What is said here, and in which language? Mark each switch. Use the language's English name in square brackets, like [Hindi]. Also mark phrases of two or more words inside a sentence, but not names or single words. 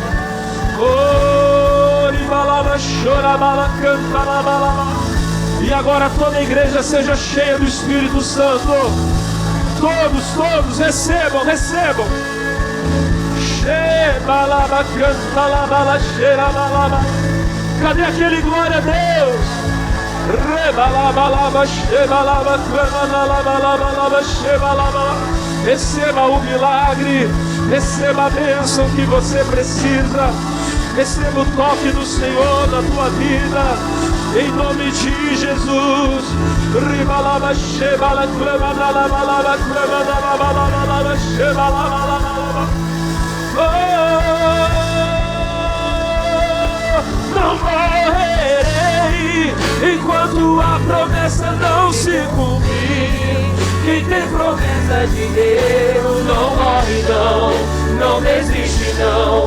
[Portuguese] Oh, ribalaba, chorabala, cantalabala. E agora toda a igreja seja cheia do Espírito Santo. Todos recebam. Shebalaba, cantalabala, xerabalaba. Cadê aquele glória a Deus? Rebalabalaba, shebalaba, clamalabalaba, shebalaba. Receba o milagre, receba a bênção que você precisa. Receba o toque do Senhor na tua vida, em nome de Jesus. Ribalaba, shebala, clamalabalaba, clamalabalaba, shebalabalaba. Não morrerei enquanto a promessa não se cumprir. Quem tem promessa de Deus não morre não desiste não.